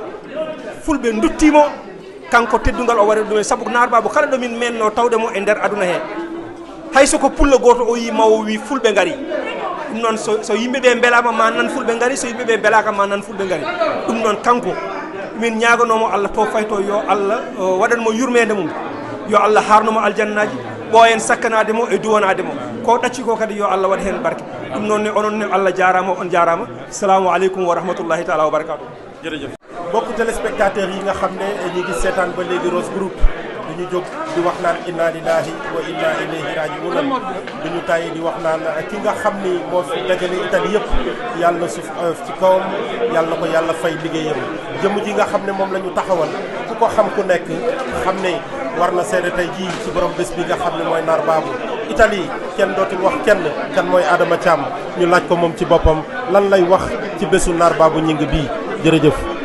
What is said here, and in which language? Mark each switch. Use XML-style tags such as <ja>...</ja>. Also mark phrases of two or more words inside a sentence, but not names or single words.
<ff>fulɓe duttimo kanko teddungal o waɗi ɗum sabu naar baabu kala ɗomin menno tawɗemo e nder aduna he hayso ko pullo goto o yi mawo wi fulɓe ngari ɗum noon so yimɓeɓe beelama ma nan fulɓe ngari so yimɓeɓe beelaka ma nan fulɓe ngari ɗum noon kanko min ñaganomo Allah to fayto yo Allah waɗanmo yurmede mum yo Allah harnomo aljannaji ɓooyen sakkanade mo e duwonade mo ko ɗacci ko kadi yo Allah waɗa hen barke ɗum noon ne onon ne Allah jarama on jarama</ff> <ar>السلام عليكم ورحمة الله تعالى وبركاته</ar> <ff>jërëjëf</ff> <wo>mbokk téléspectateurs yi nga xam ne ñi ngi seetaan ba léegi Rose Group duñu jóg di wax naan</wo> <ar>إنا لله وإنا إليه راجعون</ar> <wo>duñu tàyyi di wax naan ki nga xam ni moo fi dajale Italie yëpp yàlla suuf ci kawam yàlla ko yàlla fay liggéeyam jëmm ji nga xam ne moom la ñu taxawal ku ko xam ku nekk xam ne war na seede tey jii ci borom bés bi nga xam ne mooy naar baabu Italie kenn dootul wax kenn kan mooy Adama Thiam ñu laaj ko moom ci boppam lan lay wax ci bésu naar baabu ñing bii jërëjëf.</wo>